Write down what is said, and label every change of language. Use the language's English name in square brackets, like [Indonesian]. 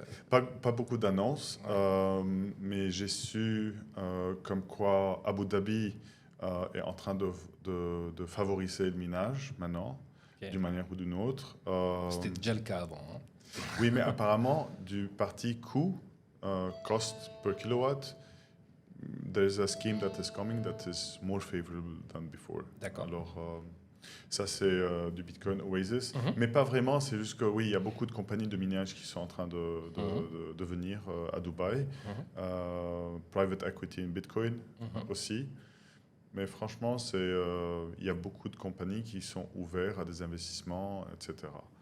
[French] Pas beaucoup d'annonces, mais j'ai su comme quoi Abu Dhabi est en train de favoriser le minage maintenant, d'une manière ou d'une autre. C'était déjà le cas avant. Hein. Oui, mais apparemment, du parti coût, [English] cost per kilowatt, there's a scheme that is coming that is more favorable than before. [French] D'accord. Alors, ça, c'est du Bitcoin Oasis. Mais pas vraiment, c'est juste que oui, il y a beaucoup de compagnies de minage qui sont en train de venir à Dubaï. [English] Private equity in Bitcoin [French] aussi. Mais franchement, il y a beaucoup de compagnies qui sont ouvertes à des investissements, etc.